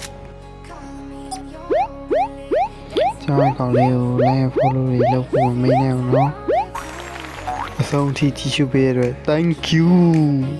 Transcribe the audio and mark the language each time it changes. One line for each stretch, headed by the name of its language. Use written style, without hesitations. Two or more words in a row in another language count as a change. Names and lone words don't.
Burmese: ကျွန်တော်ကောင်လေးကို
English: like follow
Burmese: တွေလုပ်ဖို့မမေ့နဲ့ဘူးเนาะအဆုံးထိကြည့်ရှုပေးရတဲ့
English: thank you